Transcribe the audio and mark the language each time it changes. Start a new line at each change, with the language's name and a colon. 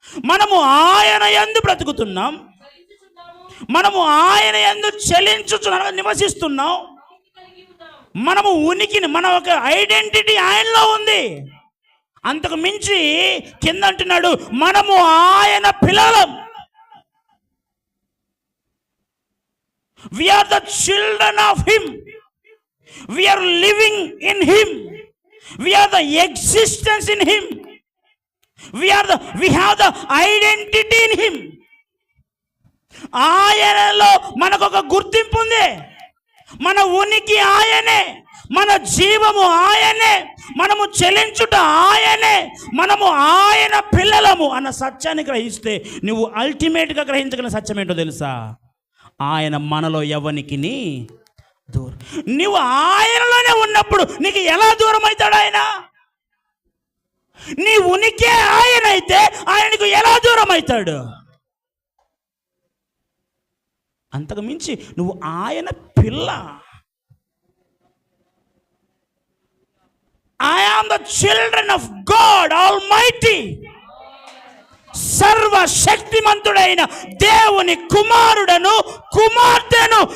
Telugu: మనము ఆయన యందు బ్రతుకుతున్నాం, మనము ఆయన యందు చలించుచున్నాం, నివసిస్తున్నాం. మనము ఉనికిని, మన ఒక ఐడెంటిటీ ఆయనలో ఉంది. అంతకు మించి కింద అంటున్నాడు, మనము ఆయన పిల్లలం.
English: We are the children of him. We are living in him. We are the existence in him. We have the identity in him.
Telugu: ఆయనలో మనకు ఒక గుర్తింపు ఉంది. మన ఉనికి ఆయనే, మన జీవము ఆయనే, మనము చెలించుట ఆయనే, మనము ఆయన పిల్లలము అన్న సత్యాన్ని గ్రహిస్తే నువ్వు అల్టిమేట్గా గ్రహించగలిగిన సత్యం ఏంటో తెలుసా? ఆయన మనలో ఎవనికిని దూరం. నువ్వు ఆయనలోనే ఉన్నప్పుడు నీకు ఎలా దూరం అవుతాడు ఆయన? నీ ఉనికే ఆయన అయితే ఆయనకు ఎలా దూరం అవుతాడు? అంతకు మించి నువ్వు ఆయన పిల్ల.
English: I am the children of God Almighty.
Telugu: సర్వశక్తిమంతుడైన దేవుని కుమారుడను కుమార్తెను.